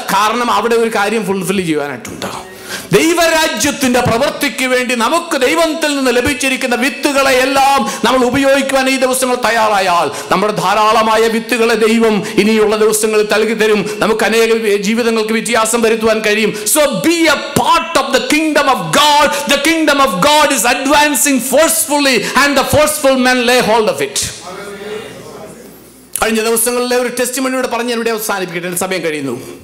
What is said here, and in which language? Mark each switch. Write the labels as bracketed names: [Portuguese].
[Malayalam] കാരണം അവിടെ ഒരു കാര്യം ഫുൾഫിൽ ചെയ്യാനായിട്ടുണ്ട്. ദൈവരാജ്യത്തിന്റെ പ്രവൃത്തിക്ക് വേണ്ടി നമുക്ക് ദൈവത്തിൽ നിന്ന് ലഭിച്ചിരിക്കുന്ന വിത്തുകളെ എല്ലാം നമ്മൾ ഉപയോഗിക്കുവാൻ ഈ ദിവസങ്ങൾ തയ്യാറായാൽ നമ്മുടെ ധാരാളമായ വിത്തുകളെ ദൈവം ഇനിയുള്ള ദിവസങ്ങളിൽ നൽകി തരും. നമുക്ക് അനേക ജീവിതങ്ങൾക്ക് വ്യത്യാസം വരുത്തുവാൻ കഴിയും. [English] So be a part of the kingdom of God. The kingdom of God is advancing forcefully and the forceful men lay hold of it. [Malayalam] കഴിഞ്ഞ ദിവസങ്ങളിലെ ഒരു ടെസ്റ്റിമണിയോട് പറഞ്ഞ് ഇവിടെ അവസാനിപ്പിക്കട്ടെ, സമയം കഴിയുന്നു.